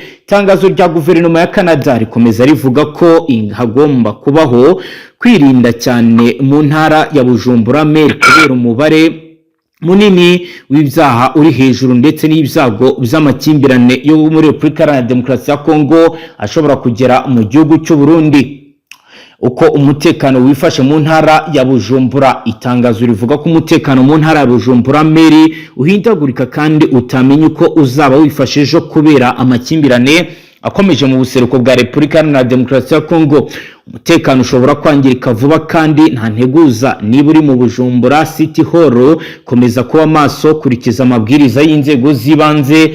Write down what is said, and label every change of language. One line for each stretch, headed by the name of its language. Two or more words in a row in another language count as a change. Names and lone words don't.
Kinyarwanda: Itangazo rya guverinoma ya Canada rikomeza rivuga ko hagomba kubaho kwirinda cyane mu ntara ya Bujumbura Meri kubera umubare munini w'ibyaha uri hejuru ndetse n'ibyago by'amakimbirane yo muri Repubulika Iharanira Demokarasi ya Kongo ashobora kugera mu gihugu cy'u Burundi. Uko umutekano wifashe mu ntara ya Bujumbura, itangazo rivuga ko umutekano mu ntara ya Bujumbura meri uhindagurika kandi utamenye uko uzaba wifashe ejo kubera amakimbirane akomeje mu buseruko bwa Repubulika Iharanira Demokarasi ya Kongo. Umutekano ushobora kwangirika vuba kandi nta nteguza. Niba uri mu Bujumbura City Hall, komeza kuba maso, kurikiza amabwiriza y'inzego z'ibanze.